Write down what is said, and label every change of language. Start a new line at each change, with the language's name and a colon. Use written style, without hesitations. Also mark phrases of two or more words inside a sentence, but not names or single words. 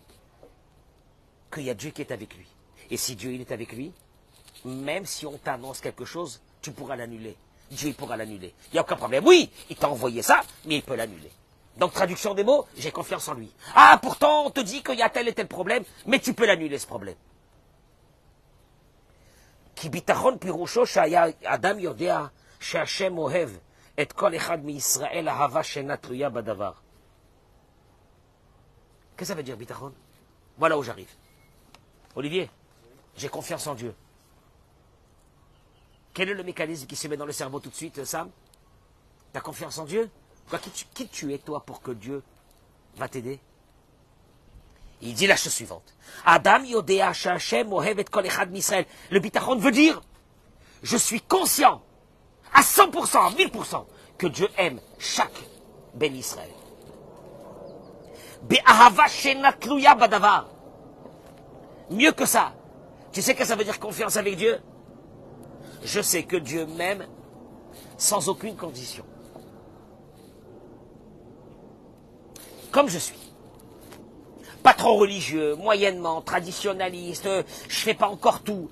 French: Qu'il y a Dieu qui est avec lui. Et si Dieu il est avec lui, même si on t'annonce quelque chose, tu pourras l'annuler. Dieu il pourra l'annuler. Il n'y a aucun problème. Oui, il t'a envoyé ça, mais il peut l'annuler. Donc, traduction des mots, j'ai confiance en lui. Ah, pourtant, on te dit qu'il y a tel et tel problème, mais tu peux l'annuler, ce problème.
Hebrew: כי ביטחון פירושו שיהא אדם יודע שהשם אוהב את כל אחד מישראל אהבה שאינה תלויה בדבר.
French: Qu'est-ce que ça veut dire, bitachon? Voilà où j'arrive. Olivier, j'ai confiance en Dieu. Quel est le mécanisme qui se met dans le cerveau tout de suite, Sam? T'as confiance en Dieu? Toi, qui tu es, toi, pour que Dieu va t'aider? Il dit la chose suivante.
Hebrew: אדם יודע שהשם אוהב את כל אחד מישראל.
French: Le bitachon veut dire, je suis conscient, à 100%, à 1000%, que Dieu aime chaque
Hebrew: בן ישראל. באהבה שאינה תלויה בדבר.
French: Mieux que ça. Tu sais que ça veut dire confiance avec Dieu? Je sais que Dieu m'aime sans aucune condition. Comme je suis. Pas trop religieux, moyennement, traditionnaliste, je fais pas encore tout.